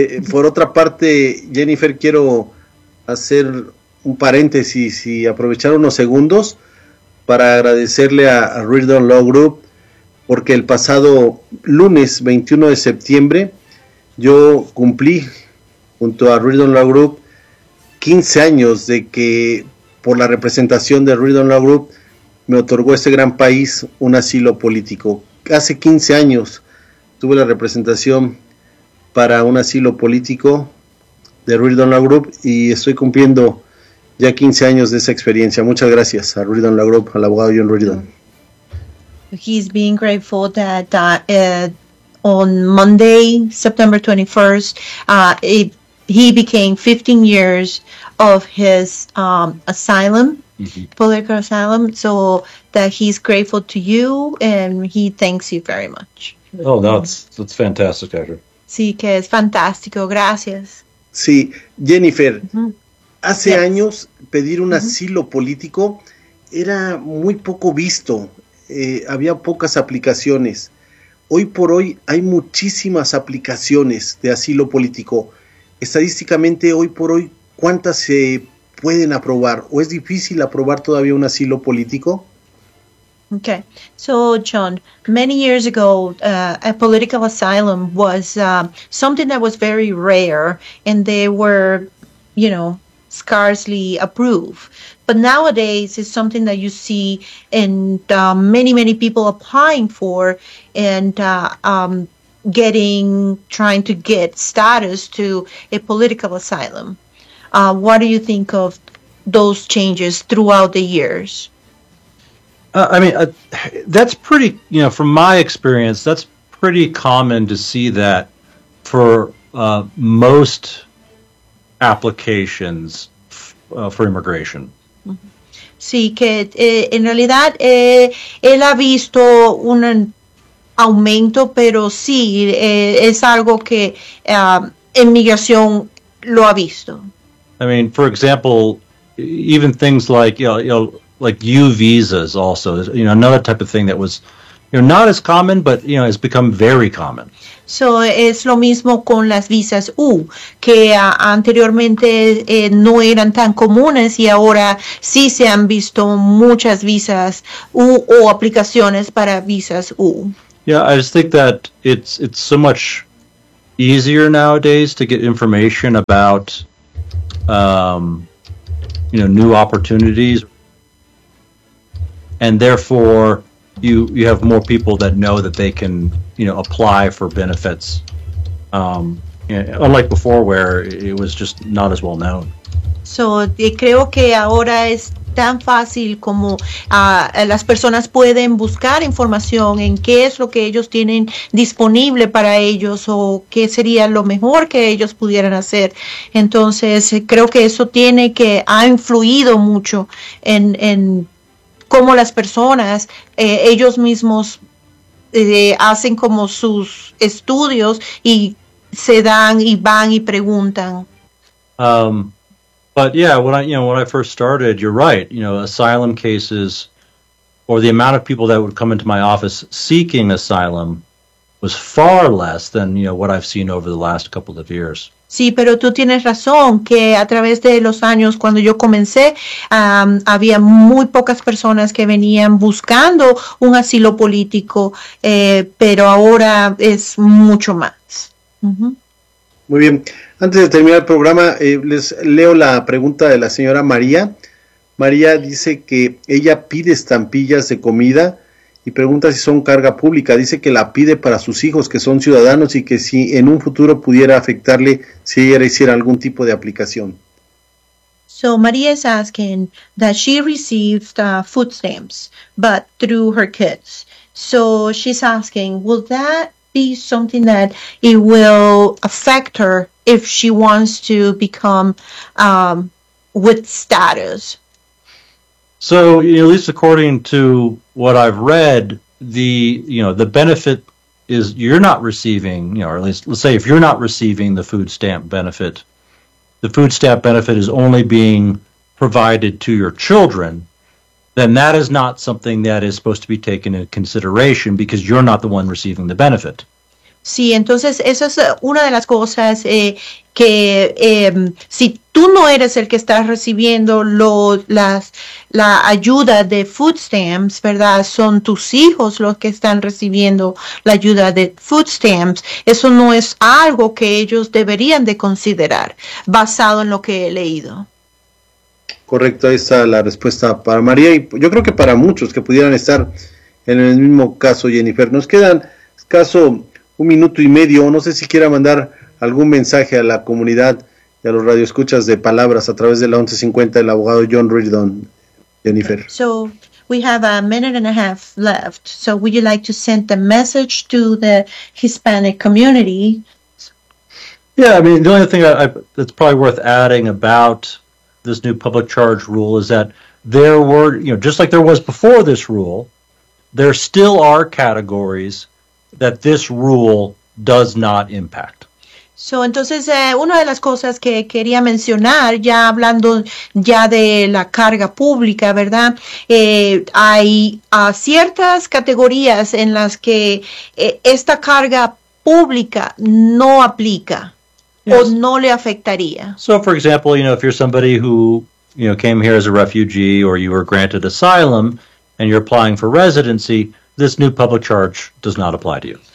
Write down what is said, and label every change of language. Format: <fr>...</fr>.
<es>Por otra parte, Jennifer, quiero hacer un paréntesis y aprovechar unos segundos para agradecerle a Reardon Law Group, porque el pasado lunes 21 de septiembre yo cumplí junto a Reardon Law Group 15 años de que, por la representación de Reardon Law Group, me otorgó este gran país un asilo político. Hace 15 años tuve la representación para un asilo político de Reardon Law Group y estoy cumpliendo ya 15 años de esa experiencia. Muchas gracias a Reardon Law Group, al abogado John Reardon.</es> <en>He's being grateful that on Monday, September 21st, he became 15 years of his asylum, political asylum, so that he's grateful to you and he thanks you very much. Oh, that's fantastic, Edgar.</en> <es>Sí, que es fantástico. Gracias. Sí, Jennifer, hace años pedir un asilo político era muy poco visto. Había pocas aplicaciones. Hoy por hoy hay muchísimas aplicaciones de asilo político. Estadísticamente, hoy por hoy, ¿cuántas se pueden aprobar? ¿O es difícil aprobar todavía un asilo político?</es> <en>Okay, so John, many years ago, a political asylum was something that was very rare, and they were, you know, scarcely approved. But nowadays, it's something that you see in many, many people applying for, and trying to get status to a political asylum. What do you think of those changes throughout the years? That's pretty, you know, from my experience, that's pretty common to see that for most applications for immigration.</en> <es>Sí, que en realidad él ha visto un aumento, pero sí, es algo que inmigración lo ha visto.</es> <en>I mean, for example, even things like, like U visas also, you know, another type of thing that was, you know, not as common, but, you know, has become very common.</en> <es>So, es lo mismo con las visas U, que anteriormente no eran tan comunes, y ahora sí se han visto muchas visas U o aplicaciones para visas U.</es> <en>Yeah, I just think that it's so much easier nowadays to get information about, you know, new opportunities, and therefore you have more people that know that they can, you know, apply for benefits, unlike before where it was just not as well known.</en> <es>So, creo que ahora es tan fácil como las personas pueden buscar información en qué es lo que ellos tienen disponible para ellos o qué sería lo mejor que ellos pudieran hacer. Entonces, creo que eso tiene que ha influido mucho en cómo las personas ellos mismos hacen como sus estudios y se dan y van y preguntan.</es> <en>But yeah, when I first started, you're right. You know, asylum cases, or the amount of people that would come into my office seeking asylum, was far less than, you know, what I've seen over the last couple of years.</en> <es>Sí, pero tú tienes razón que a través de los años cuando yo comencé, había muy pocas personas que venían buscando un asilo político, pero ahora es mucho más. Muy bien. Antes de terminar el programa, les leo la pregunta de la señora María. María dice que ella pide estampillas de comida y pregunta si son carga pública. Dice que la pide para sus hijos, que son ciudadanos, y que si en un futuro pudiera afectarle si ella hiciera algún tipo de aplicación.</es> <en>So María is asking that she receives food stamps, but through her kids. So she's asking, will that be something that it will affect her if she wants to become with status? So, you know, at least according to what I've read, the benefit is you're not receiving, you know, or at least let's say if you're not receiving the food stamp benefit is only being provided to your children, then that is not something that is supposed to be taken into consideration because you're not the one receiving the benefit.</en> <es>Sí, entonces esa es una de las cosas si tú no eres el que está recibiendo la ayuda de food stamps, ¿verdad? Son tus hijos los que están recibiendo la ayuda de food stamps. Eso no es algo que ellos deberían de considerar, basado en lo que he leído. Correcto, ahí está la respuesta para María. Y yo creo que para muchos que pudieran estar en el mismo caso, Jennifer. Nos quedan caso un minuto y medio, no sé si quiera mandar algún mensaje a la comunidad y a los radioescuchas de palabras a través de la 1150 del abogado John Reardon. Jennifer.</es> <en>So, we have a minute and a half left. So, would you like to send a message to the Hispanic community? Yeah, I mean, the only thing I that's probably worth adding about this new public charge rule is that there were, you know, just like there was before this rule, there still are categories that this rule does not impact.</en> <es>So, entonces, una de las cosas que quería mencionar, ya hablando ya de la carga pública, ¿verdad? Hay ciertas categorías en las que esta carga pública no aplica.</es> <en>Yes.</en> <es>O no le afectaría.</es> <en>So, for example, you know, if you're somebody who, you know, came here as a refugee or you were granted asylum and you're applying for residency, this new public charge does not apply to you.</en>